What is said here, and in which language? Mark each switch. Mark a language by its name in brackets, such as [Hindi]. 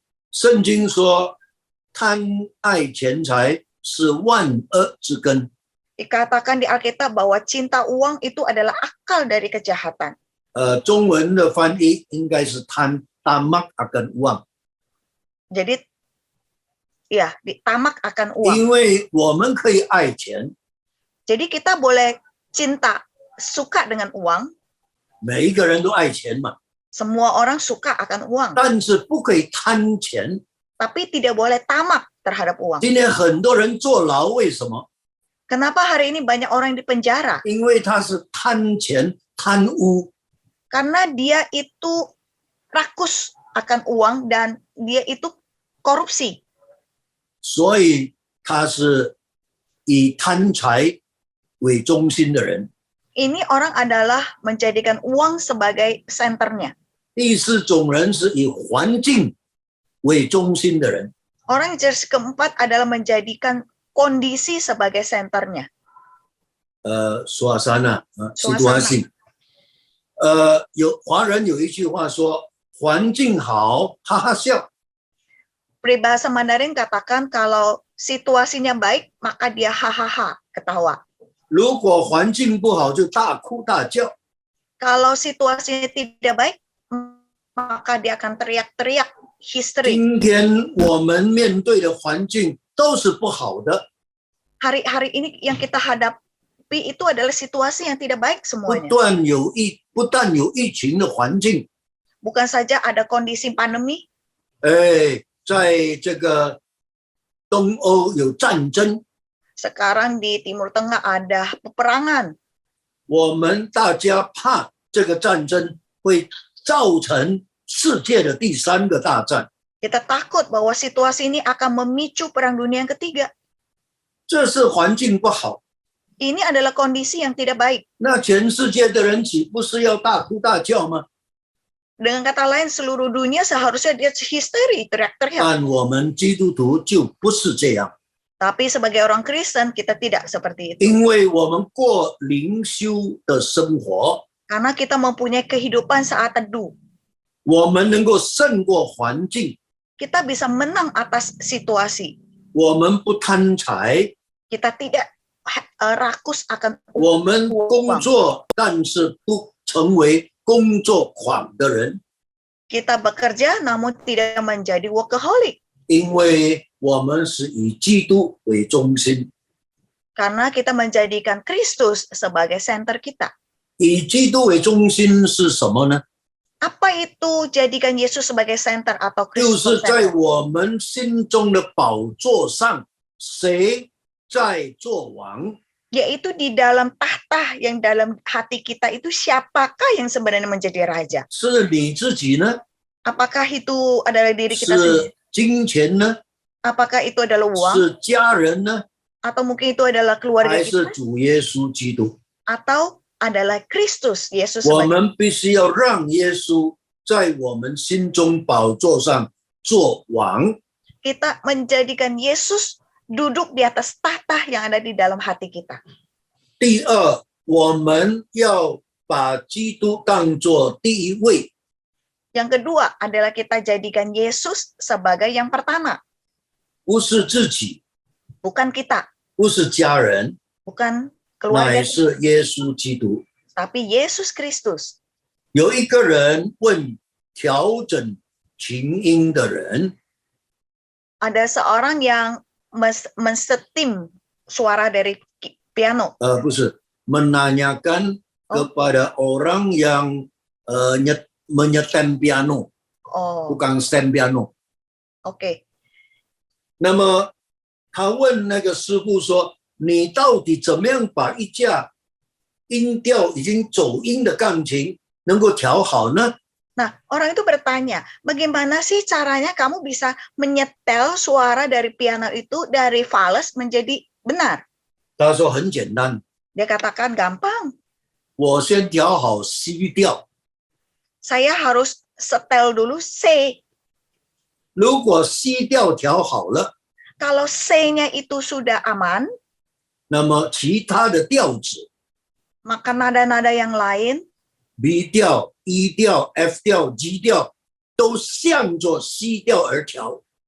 [Chinese] 圣经说，贪爱钱财是万恶之根。 [Indonesian] Dikatakan di Alkitab bahwa cinta uang itu adalah akal dari kejahatan. [Chinese] 中文的翻译应该是贪 [Indonesian] tamak akan uang， Jadi, ya, tamak akan uang. [Chinese] 因为我们可以爱钱， [Indonesian] Jadi kita boleh cinta, suka dengan uang. [Chinese] 每一个人都爱钱嘛， [Indonesian] Semua orang suka akan uang. [Chinese] 但是不可以贪钱。 [Indonesian] Tapi tidak boleh tamak terhadap uang. [Chinese] 今天很多人坐牢，为什么？ [Indonesian] Kenapa hari ini banyak orang di penjara? [Chinese] 因为他是贪钱、贪污。 [Indonesian] Karena dia itu rakus akan uang dan dia itu korupsi. [Chinese] 所以他是以贪财为中心的人。 [Indonesian] Ini orang adalah menjadikan uang sebagai senternya. [Chinese] 第四种人是以环境为中心的人， [Indonesian] Orang jenis keempat adalah menjadikan kondisi sebagai senternya. suasana Suasana. situasi。 [Chinese] 华人有一句话说，环境好，哈哈笑； [Indonesian] Peribahasa Mandarin katakan kalau situasinya baik, maka dia hahaha, ketawa. [Chinese] 如果环境不好，就大哭大叫。 [Indonesian] Kalau situasinya tidak baik, maka dia akan teriak-teriak, histeri. [Chinese] 今天我们面对的环境都是不好的， [Indonesian] Hari-hari ini yang kita hadapi itu adalah situasi yang tidak baik [Chinese] 不 [Indonesian] semuanya. [Chinese] 但有疫情的环境， [Indonesian] Bukan saja ada kondisi pandemi, [Chinese] 在这个东欧有战争， [Indonesian] sekarang di Timur Tengah ada peperangan. [Chinese] 我们大家怕这个战争会造成世界的第三个大战。 [Indonesian] Kita takut bahwa situasi ini akan memicu perang dunia yang ketiga. [Chinese] 这是环境不好， [Indonesian] Ini adalah kondisi yang tidak baik. [Chinese] 那全世界的人岂不是要大哭大叫吗？ [Indonesian] Dengan kata lain, seluruh dunia seharusnya dia histeri, teriak-teriak. [Chinese] 但我们基督徒就不是这样， [Indonesian] Tapi sebagai orang Kristen, kita tidak seperti itu. [Chinese] 因为我们过灵修的生活， [Indonesian] Karena kita mempunyai kehidupan saat teduh. [Chinese] 我们能够胜过环境， [Indonesian] Kita bisa menang atas situasi. [Chinese] 我们不贪财， [Indonesian] Kita tidak rakus akan [Chinese] 我们工作，但是不成为工作狂的人， [Indonesian] kita bekerja namun tidak menjadi workaholic. [Chinese] 因为我们是以基督为中心。 [Indonesian] Karena kita menjadikan Kristus sebagai center kita. [Chinese] 以基督为中心是什么呢？ [Indonesian] Apa itu jadikan Yesus sebagai center atau [Chinese] 就 [Indonesian] Kristus [Chinese] 是在 [Indonesian] center? [Chinese] 我们心中的宝座上，谁在做王？ [Indonesian] Yaitu di dalam tahta yang dalam hati kita itu siapakah yang sebenarnya menjadi raja? [Chinese] 是你自己呢？ [Indonesian] Apakah itu adalah diri kita sendiri? [Chinese] 是金钱呢？ [Indonesian] Apakah itu adalah uang? [Chinese] 是家人呢？ [Indonesian] Atau mungkin itu adalah keluarga [Chinese] 还是 [Indonesian] kita? [Chinese] 主耶稣基督？ [Indonesian] Atau adalah Kristus, Yesus [Chinese] 我们必须要让耶稣在我们心中宝座上做王。 [Indonesian] kita menjadikan Yesus duduk di atas tahta yang ada di dalam hati kita. [Chinese] 第二，我们要把基督当作第一位， [Indonesian] Yang kedua adalah kita jadikan Yesus sebagai yang pertama, [Chinese] 不是自己， [Indonesian] bukan kita, [Chinese] 不是家人， [Indonesian] bukan keluarga, [Chinese] 乃是耶稣基督。 [Indonesian] tapi Yesus Kristus. [Chinese] 有一个人问调整琴音的人， [Indonesian] Ada seorang yang mensetim suara dari piano. [Chinese] 不是 [Indonesian] menanyakan kepada orang yang menyetem piano， Oh, bukan stem piano。 oke. [Chinese] 那么他问那个师傅说：“你到底怎么样把一架音调已经走音的钢琴能够调好呢？” [Indonesian] Nah, orang itu bertanya, bagaimana sih caranya kamu bisa menyetel suara dari piano itu dari fals menjadi benar? [Chinese] 他说很简单， [Indonesian] Dia katakan gampang. [Chinese] 我先调好 C 调， [Indonesian] Saya harus setel dulu C. [Chinese] 如果 C 调调好了， [Indonesian] Kalau C-nya itu sudah aman, [Chinese] 那么其他的调子 [Indonesian] maka nada-nada yang lain, [Chinese] B 调、E 调、F 调、G 调都向着 C 调而调。